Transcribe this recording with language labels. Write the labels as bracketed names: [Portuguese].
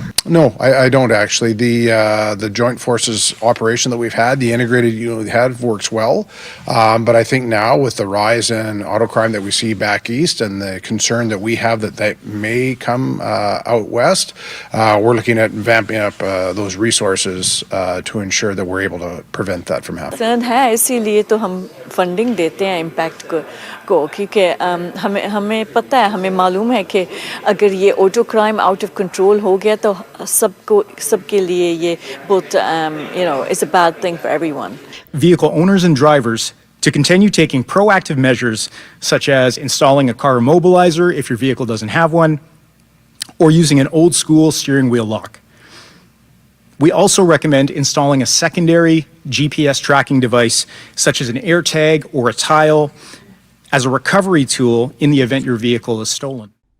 [English] No, I don't actually. The Joint Forces operation that we've had, the integrated unit we had, works well. But I think now with the rise in auto crime that we see back east and the concern that we have that may come out west, we're looking at vamping up those resources to ensure that we're able to prevent that from happening. [Hindi] concern है, इसीलिए तो हम funding देते हैं impact को क्योंकि हमें पता है, हमें मालूम है कि अगर ये auto crime out of control हो गया तो सबके लिए ये बहुत [English] it's a bad thing for everyone. Vehicle owners and drivers to continue taking proactive measures such as installing a car immobilizer if your vehicle doesn't have one, or using an old school steering wheel lock. We also recommend installing a secondary GPS tracking device such as an AirTag or a tile as a recovery tool in the event your vehicle is stolen.